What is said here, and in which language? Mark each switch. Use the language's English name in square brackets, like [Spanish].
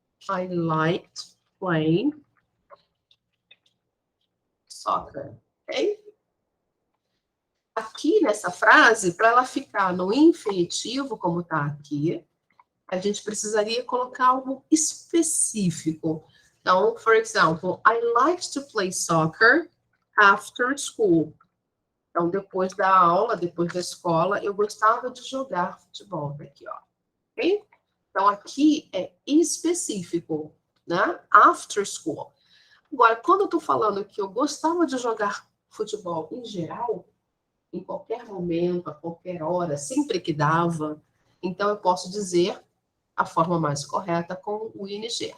[English] I liked playing soccer. Ok? [Portuguese] Aqui nessa frase, para ela ficar no infinitivo, como está aqui, a gente precisaria colocar algo específico. [English] Então, for example, I like to play soccer after school. [Portuguese] Então, depois da aula, depois da escola, eu gostava de jogar futebol. Aqui, ó. Ok? Então, aqui é específico, né? [English] After school. [Portuguese] Agora, quando eu estou falando que eu gostava de jogar futebol em geral, em qualquer momento, a qualquer hora, sempre que dava, então eu posso dizer a forma mais correta com o ing.